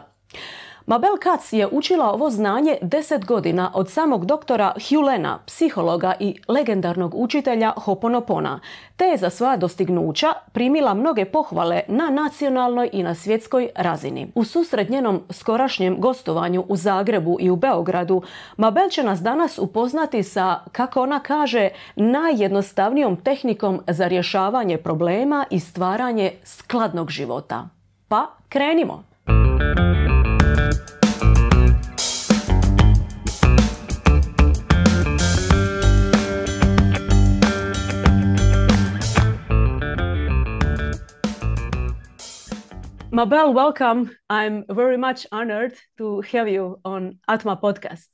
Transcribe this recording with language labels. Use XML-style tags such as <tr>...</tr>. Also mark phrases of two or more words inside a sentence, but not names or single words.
<hr>Mabel Katz je učila ovo znanje 10 godina od samog doktora Hulena, psihologa i legendarnog učitelja Ho-oponopona, te je za svoja dostignuća primila mnoge pohvale na nacionalnoj i na svjetskoj razini. U susret njenom skorašnjem gostovanju u Zagrebu i u Beogradu, Mabel će nas danas upoznati sa, kako ona kaže, najjednostavnijom tehnikom za rješavanje problema i stvaranje skladnog života. Pa krenimo!</hr> <en>Mabel, welcome. I'm very much honored to have you on Atma podcast.</en>